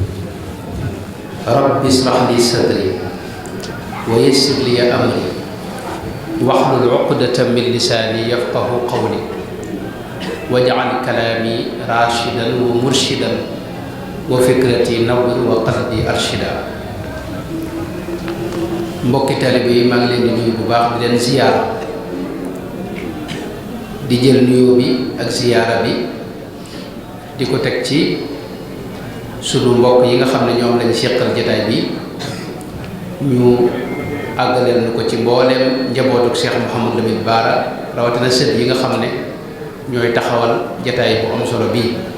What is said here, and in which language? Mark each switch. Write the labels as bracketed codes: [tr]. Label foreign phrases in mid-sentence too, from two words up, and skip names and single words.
[ar] رب اشرح لي صدري ويسر لي أمري واحلل عقدة من لساني يفقه قولي واجعل كلامي راشدا ومرشدا وفكرتي نور وقلبي أرشدا. [wo] mbokki taalibe yi maa ngi leen di nuyu bu baax di leen ziyaara, di jël nuyoo bi ak ziyaara bi di ko teg ci sunu mbokk yi nga xam ne ñoom lañ seqal jotaay bi, ñu àggaleel nu ko ci mbooleem njabootuk Cheikh Mouhamadou Lamine Bara, rawatina sët yi nga xam ne ñooy taxawal jotaay bu am solo bii.